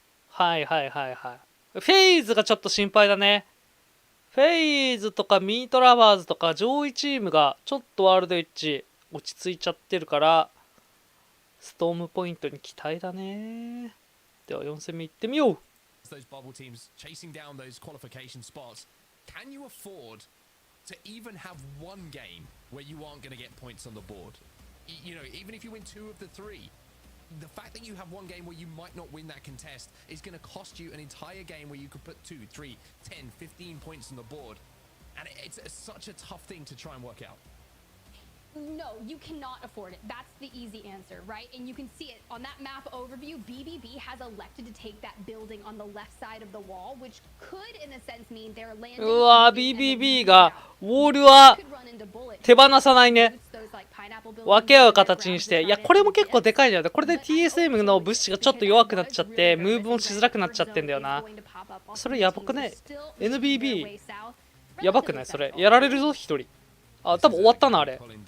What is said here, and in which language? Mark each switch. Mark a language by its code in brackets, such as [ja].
[ja] はい。フェイズがちょっと心配だね。フェイズとかミートラバーズとか上位チームがちょっとワールドエッジ落ち着いちゃってるから、ストームポイントに期待だね。では4戦目いってみよう。 [en] Those bubble teams chasing down those qualification spots. Can you afford to even have one game where you aren't going to get points on the board? You know, even if you win 2 of the 3, the fact that you have one game where you might not win that contest is going to cost you an entire game where you could put 2, 3, 10, 15 points on the board. And it's such a tough thing to try and work out. No, you cannot afford it. That's the easy answer, right? And you can see it on that map overview. BBB has elected to take that building on the left side of the wall, which could, in a sense, mean they're landing. [ja] うわ、BBB がウォールは手放さないね。分け合う形にして。いや、これも結構でかいんだよね。これで TSM の物資がちょっと弱くなっちゃって、ムーブもしづらくなっちゃってんだよな。それやばくね？ NBB やばくない？それやられるぞ一人。あ、多分終わったなあれ。